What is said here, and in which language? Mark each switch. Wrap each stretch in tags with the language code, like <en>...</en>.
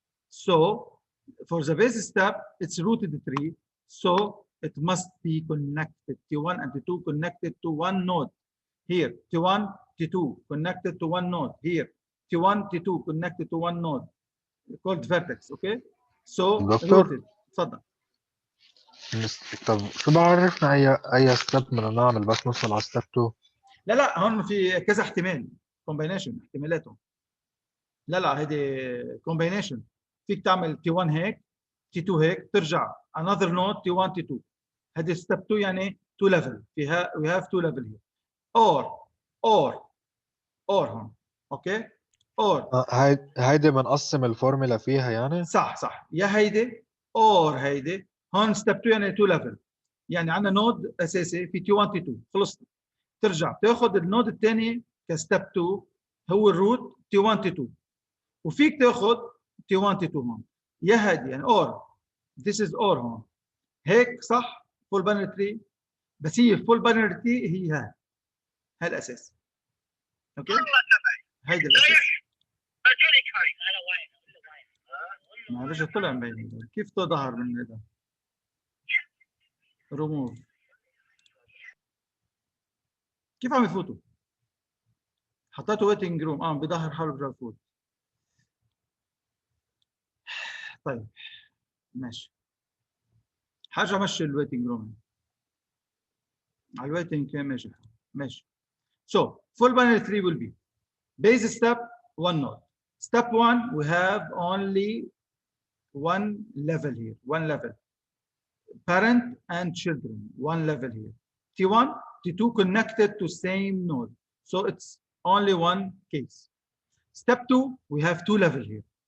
<en>So for the basis step, it's rooted tree. So it must be connected. T1 and T2 connected to one node. Here, T1, T2 connected to one node. Here, T1, T2 connected to one node called vertex. Okay. So rooted.</en> <ar>اتفضل. طب شو بعرفنا اي ستيب بدنا نعمل بس نوصل على ستيب 2؟ لا هون في كذا احتمال، كومبينيشن احتمالاتهم. لا هيدي كومبينيشن. فيك تعمل T1 هيك، T2 هيك، ترجع</ar> <en>another node</en> <ar>T1 T2. هذه ستيب 2 يعني 2 level. فيها</ar> <en>we have 2 level here. or</en> <ar>هون. اوكي.</ar> <en>or</en> <ar>هيدي بنقسم الفورمولا فيها يعني. صح يا هيدي</ar> <en>or</en> <ar>هيدي. هون ستيب 2 يعني 2 ليفل، يعني عندنا نود اساسي في تي 1 تي 2 خلصنا. ترجع تاخذ النود الثاني كستيب 2 هو الروت تي 1 تي 2، وفيك تاخذ تي 1 تي 2 هون يا هيدي يعني</ar> <en>or this is or</en> <ar>هون هيك صح. فول باينري تري، بس هي فول باينري تري هي هاي الاساس. اوكي هيدي الاساس. معلش طلع مبين كيف ظهر من هذا ريموف. كيف عم يفوتوا؟ حطيته ويتنج روم بظهر حاله برجع يفوت. طيب ماشي، حاجه مشي الويتنج روم على الويتنج ماشي.</ar> <en>So full binary tree will be base step 1 node. Step 1 we have only one level here, one level. Parent and children, one level here. T1, T2 connected to same node. So it's only one case. Step 2, we have two levels here.</en>